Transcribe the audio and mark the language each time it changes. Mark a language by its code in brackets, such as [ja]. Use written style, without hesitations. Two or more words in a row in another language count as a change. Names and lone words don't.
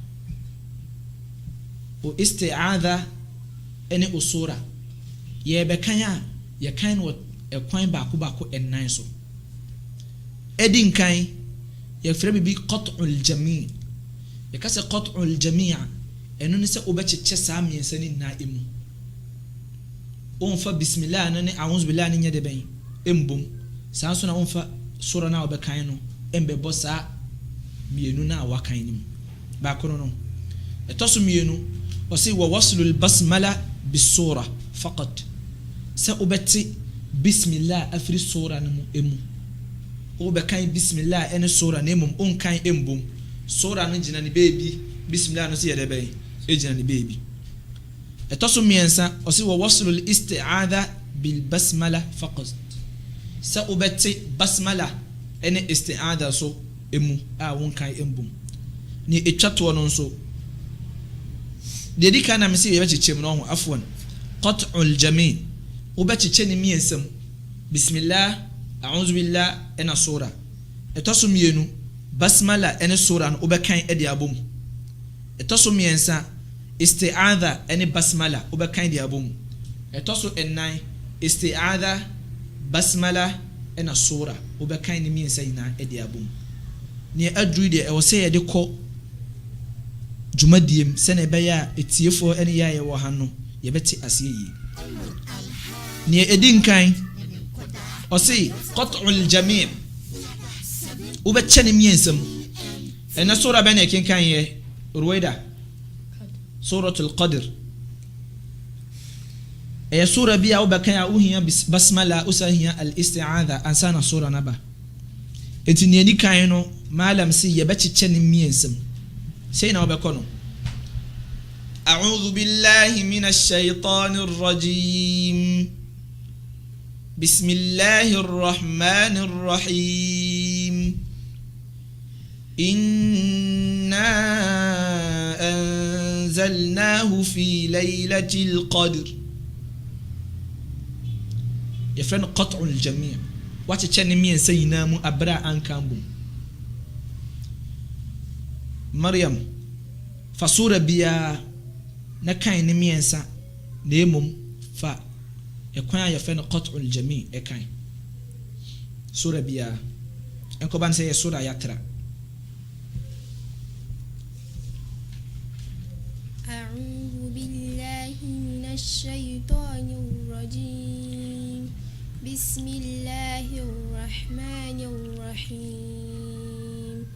[ak] o isti'adha ɛne o sura yɛbɛkan a yɛkan no ɛkwan baako ɛnan so ɛdi nkan yɛfrɛ bibi [ar] قطع الجميع' [ak] yɛka sɛ [ar] قطع الجميع' [ak] ɛno ne sɛ wobɛkyekyɛ saa mmiɛnsa ne nyinaa emu womfa bismillah no ne [ar] أعوذ بالله [ak] ne nyɛ de bɛn embom saa nso na womfa sura na wobɛkan no embɛbɔ saa mmienu na wakan nim baako no ɛtɔ so mmienu ɔse [ar] ووصل البسملة بالسورة فقط [ak] sɛ wobɛte bismillah afiri sura no mu emu wobɛkan bismillah ɛne sura na emom onkan embom sura no gyina ne beebi bismillah no sɛ yɛ de bɛn egyina ne beebi ɛtɔ so mmiɛnsa ɔse [ar] ووصل الاستعاذة بالبسملة فقط [ak] sɛ wobɛte basmala ɛne isti'adha so emu a wonkan embom ne etwa to no nso de di kana me se yɛbɛkyekyɛ mu no ho afwan [ar] قطع الجميع' [ak] wobɛkyekyɛ ne mmiɛnsam bismillah [ar] أعوذ بالله [ak] ɛna sura ɛtɔ so mmienu basmala ɛne sura no wobɛkan ɛde abom ɛtɔ so mmiɛnsa isti'adha ɛne basmala wobɛkan de abom ɛtɔ so ɛnan isti'adha basmala ɛna sura wobɛkan ne mmiɛnsa nyinaa ɛde abom ne aduru de ɛwɔ sɛ yɛde kɔ dwumadiem sɛ na ɛbɛyɛ a etiefoɔ ɛne yɛ wɔ ha no yɛbɛte aseɛ yie ne ɛdi nkan ɔse [ar] قطع الجميع' [ak] wobɛkyɛ ne mmiɛnsam ɛna sura bɛ na ɛkenkan yɛ ruwaida [ar] سورة القدر [ak] ɛyɛ sura bi a wobɛkan a wohia basmala usahia al isti'adha ansa na sura naba enti ne ani kan no malam si yɛbɛkyekyɛ ne mmiɛnsam sɛ na wobɛkɔ no [ar] أعوذ بالله من الشيطان الرجيم بسم الله الرحمن الرحيم إنا أنزلناه في ليلة القدر [ak] yɛfrɛ no [ar] قطع الجميع' [ak] wakyekyɛ ne mmiɛnsa nyinaa mu abra ankan bom Maryam fasura biya na kan ne mmiɛnsa na emom fa ɛkwan a yɛfrɛ no [ar] قطع الجميع' [ak] ɛkan sura biya ɛnkɔban sɛ yɛ sura yatra [ar] أعوذ بالله من الشيطان الرجيم بسم الله الرحمن الرحيم